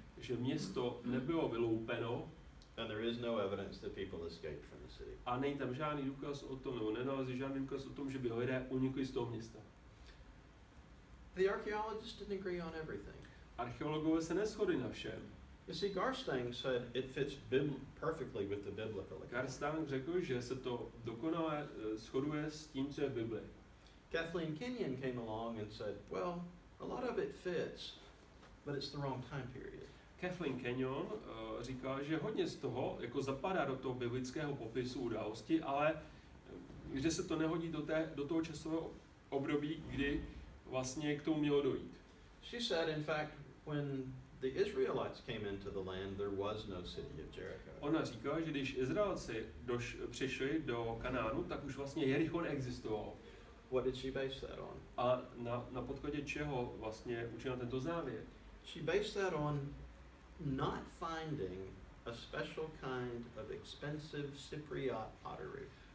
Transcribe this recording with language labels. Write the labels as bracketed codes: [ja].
[cs] Že město nebylo vyloupeno. [en] And there is no evidence that people escaped from the city. [cs] A není tam žádný důkaz o tom, nebo nenalezí žádný důkaz o tom, že by lidé unikli z toho města. [en] The archaeologists didn't agree on everything. [cs] Archeologové se neshodli na všem. [en] You see, Garstang said it fits perfectly with the biblical account. [cs] Garstang řekl, že se to dokonale shoduje s tím, co je v Bibli. [en] Kathleen Kenyon came along and said, well, a lot of it fits, but it's the wrong time period. [cs] Kathleen Kenyon říkal, že hodně z toho jako zapadá do toho biblického popisu události, ale že se to nehodí do toho časového období, kdy vlastně k tomu mělo dojít. [en] She said, in fact, when the Israelites came into the land, there was no city of Jericho. [cs] Ona říkala, že když Izraelci přišli do Kanánu, tak už vlastně Jericho neexistovalo. [en] What did she base that on? [cs] A na podkladě čeho vlastně učila tento závěr? [en] She based that on not finding a special kind of expensive Cypriot pottery.